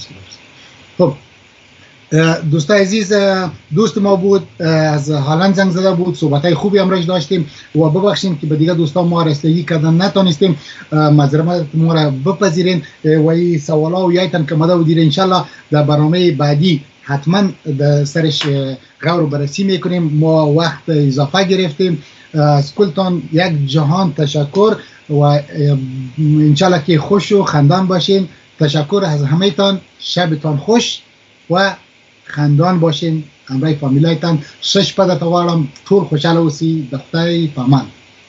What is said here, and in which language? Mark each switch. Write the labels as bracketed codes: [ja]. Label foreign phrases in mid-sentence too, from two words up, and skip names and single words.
[fa] خب دوستان عزیز، دوست ما بود از هالند زنگ زده بود، صحبتای خوبی امروز داشتیم و ببخشید که به دیگه دوستان ما رسیدگی کردن نتونستیم، معذرت ما را بپذیرین و این سوالا و یایتن که مدا ودیر [ar] ان شاء الله [fa] در برنامه بعدی حتما در سرش غور بررسی میکنیم. ما وقت اضافه گرفتیم. از کلتان یک جهان تشکر و [ar] ان شاء الله [fa] که خوش و خندان باشین. تشکر از همه تان. شبتان خوش و خندان باشین. کامرای فامیلایتان [ps] ښه شپه درته غواړم ټول خوشحاله اوسئ د خدای په امان